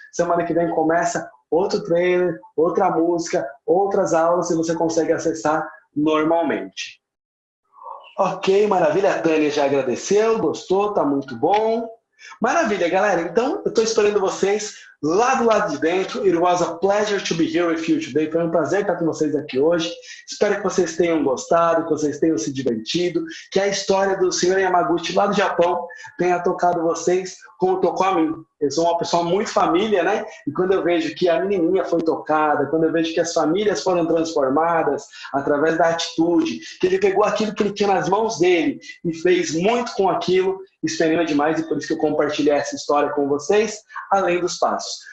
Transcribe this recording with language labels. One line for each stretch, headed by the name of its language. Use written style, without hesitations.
Portuguese: Semana que vem começa outro trailer, outra música, outras aulas e você consegue acessar normalmente. Ok, maravilha. A Tânia já agradeceu, gostou, tá muito bom. Maravilha, galera. Então, eu estou esperando vocês lá do lado de dentro.
English: It was a pleasure to be here with you today.
Portuguese: Foi um prazer estar com vocês aqui hoje. Espero que vocês tenham gostado, que vocês tenham se divertido, que a história do Sr. Yamaguchi lá do Japão tenha tocado vocês como tocou a mim. Eu sou uma pessoa muito família, né? E quando eu vejo que a menininha foi tocada, quando eu vejo que as famílias foram transformadas através da atitude, que ele pegou aquilo que ele tinha nas mãos dele e fez muito com aquilo, isso me anima demais e por isso que eu compartilhei essa história com vocês, além dos passos.